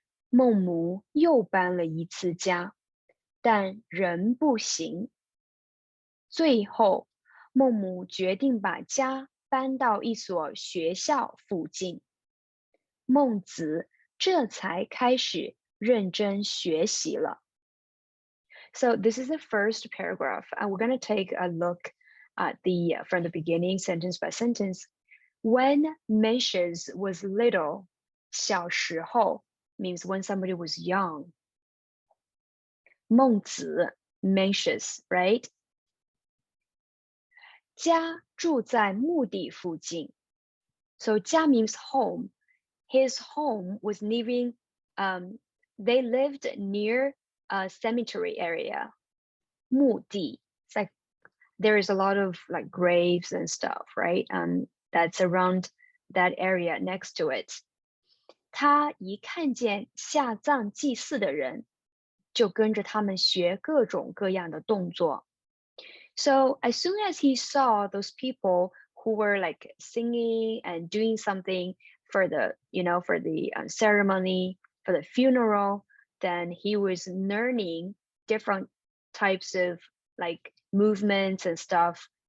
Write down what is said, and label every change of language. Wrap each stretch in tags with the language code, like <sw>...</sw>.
<zh>孟母又搬了一次家，但仍不行。最后，孟母决定把家搬到一所学校附近。孟子这才开始认真学习了。</zh> <en>So this is the first paragraph, and we're going to take a look at from the beginning, sentence by sentence. When Mencius was little, 小时候 means when somebody was young. 孟子 Mencius, right?</en> <zh>家住在墓地附近.</zh> <en>So 家 means home. His home was living, they lived near a cemetery area.</en> <zh>墓地.</zh> <en>It's like there is a lot of like graves and stuff, right? That's around that area next to it.</en> <zh>他一看见下葬祭祀的人，就跟着他们学各种各样的动作。</zh> <en>So as soon as he saw those people who were like singing and doing something for the ceremony, for the funeral. Then he was learning different types of like movements and stuff.</en>